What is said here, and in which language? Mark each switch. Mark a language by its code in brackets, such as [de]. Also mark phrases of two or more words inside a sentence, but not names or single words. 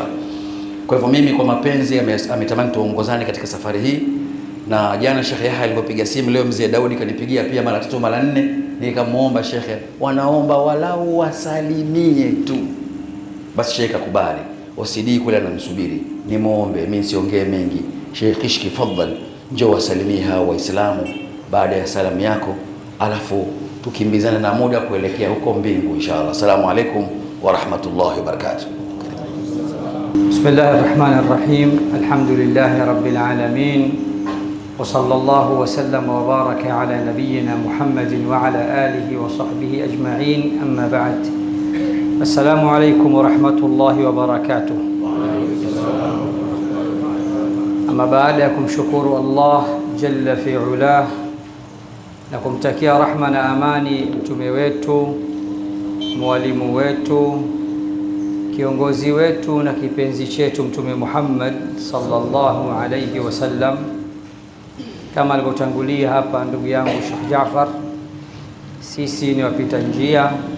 [sw] Kwa hivyo mimi kwa mapenzi ametamani tuongozane katika safari hii, na jana Sheikh Yahya alipopiga simu, leo mzee Daudi kanipigia pia mara 3 mara 4, nikamuomba Sheikh, wanaomba walau wasalimie tu. Basi Sheikh akubali. OCD kule anamsubiri, nimuombe mimi siongee mengi. Sheikh Kishki, fadhali njoo wasalimie hao Waislamu baada ya salamu yako, alafu tukimbizana na muda kuelekea huko Mbingu inshallah. [ar] السلام عليكم ورحمة الله وبركاته. بسم الله الرحمن الرحيم. الحمد لله رب العالمين. وصلى الله وسلم وبارك على نبينا محمد وعلى آله وصحبه أجمعين. أما بعد. السلام عليكم ورحمة الله وبركاته. [sw] Amma baada ya kumshukuru Allah [ar] جل في علاه [sw] na kumtakia rahma na amani mtume wetu, mwalimu wetu, kiongozi wetu na kipenzi chetu Mtume Muhammad [ar] صلى الله عليه وسلم, [sw] kama alivyotangulia hapa ndugu yangu Sheikh Jaafar, sisi ni wapita njia.